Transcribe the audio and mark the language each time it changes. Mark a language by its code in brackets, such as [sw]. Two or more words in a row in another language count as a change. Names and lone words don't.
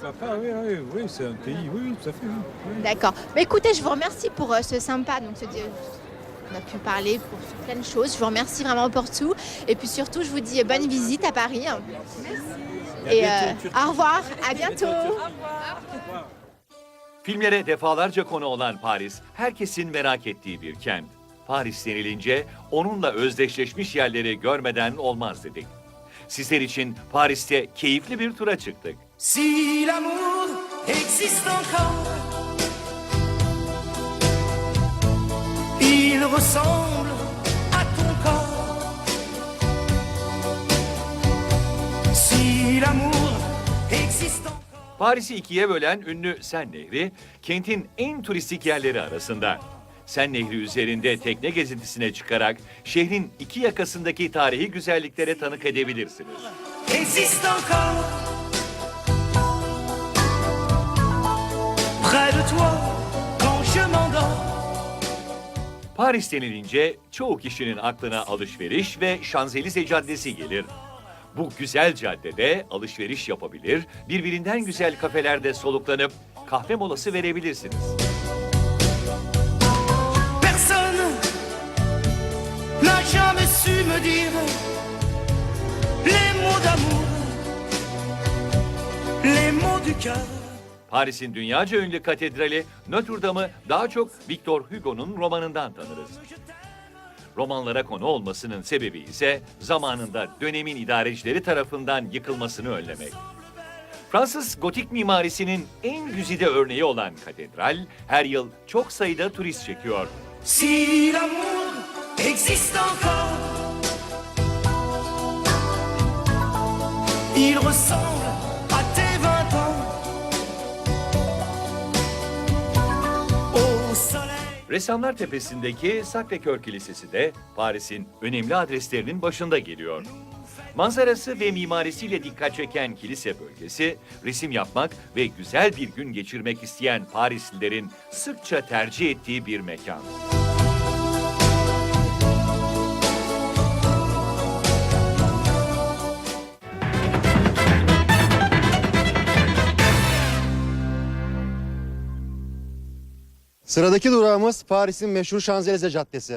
[fr] Pourquoi pas, oui, c'est un pays, oui, tout à fait. Oui. D'accord. Mais écoutez, je vous remercie pour ce sympa. Donc, on a pu parler pour plein de choses. Je vous remercie vraiment pour tout. Et puis surtout, je vous dis bonne visite à Paris. Et au revoir, à bientôt. [tr] Filmlere defalarca konu olan Paris, herkesin merak ettiği bir kent. Paris denilince onunla özdeşleşmiş yerleri görmeden olmaz dedik. Sizler için Paris'te keyifli bir tura çıktık. [fr] Si l'amour existe encore, il ressemble à ton corps. Si l'amour existe encore. [tr] Paris'i ikiye bölen ünlü Sen Nehri, kentin en turistik yerleri arasında. Sen Nehri üzerinde tekne gezintisine çıkarak şehrin iki yakasındaki tarihi güzelliklere tanık edebilirsiniz. [fr] Existe encore près de toi quand je m'endors. [tr] Paris denilince çoğu kişinin aklına alışveriş ve Şanzelize Caddesi gelir. Bu güzel caddede alışveriş yapabilir, birbirinden güzel kafelerde soluklanıp kahve molası verebilirsiniz. [fr] Personne n'a jamais su me dire les mots d'amour, les mots du cœur. [tr] Paris'in dünyaca ünlü katedrali Notre Dame'ı daha çok Victor Hugo'nun romanından tanırız. Romanlara konu olmasının sebebi ise zamanında dönemin idarecileri tarafından yıkılmasını önlemek. Fransız gotik mimarisinin en güzide örneği olan katedral her yıl çok sayıda turist çekiyor. [fr] Si l'amour existe encore, il ressemble à tes 20 ans. Au soleil. [tr] Ressamlar Tepesi'ndeki Sacré-Cœur Kilisesi de Paris'in önemli adreslerinin başında geliyor. Manzarası ve mimarisiyle dikkat çeken kilise bölgesi, resim yapmak ve güzel bir gün geçirmek isteyen Parislilerin sıkça tercih ettiği bir mekan. Sıradaki durağımız Paris'in meşhur Şanzelize Caddesi.